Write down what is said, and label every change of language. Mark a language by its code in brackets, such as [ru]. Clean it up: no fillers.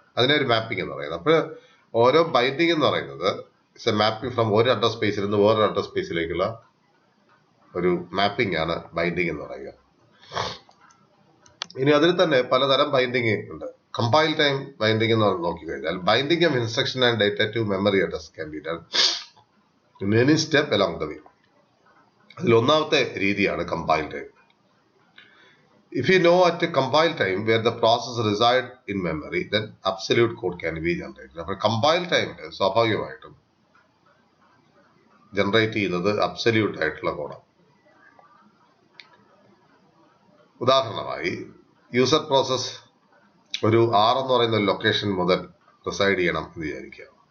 [ml] അതിനെ ഒരു മാപ്പിംഗ് എന്ന് പറയുന്നത്. അപ്പോൾ ഓരോ ബൈൻഡിങ് എന്ന് പറയുന്നത് [en] it's a mapping from [ml] ഒരു അഡ്രസ് സ്പേസിൽ നിന്ന് വേറൊരു അഡ്രസ് സ്പേസിലേക്കുള്ള ഒരു മാപ്പിംഗ് ആണ് ബൈൻഡിങ് എന്ന് പറയുക. ഇനി അതിൽ തന്നെ പലതരം ബൈൻഡിങ് ഉണ്ട്. കമ്പൈൽ ടൈം ബൈൻഡിങ് എന്ന് നോക്കിക്കഴിഞ്ഞാൽ [en] Binding of instruction and data to memory address can be done in any step along the way. [ml] അതിൽ ഒന്നാമത്തെ രീതിയാണ് compile time. [en] If you know at a compile time where the process reside in memory, then absolute code can be generated. [ml] അപ്പോൾ compile time സ്വാഭാവികമായിട്ടും generate ചെയ്യുന്നത് absolute ആയിട്ടുള്ള കോഡാണ്. ഉദാഹരണമായി user process ഒരു R എന്ന് പറയുന്ന ലൊക്കേഷൻ മുതൽ റിസൈഡ് ചെയ്യണം എന്ന് വിചാരിക്കുക.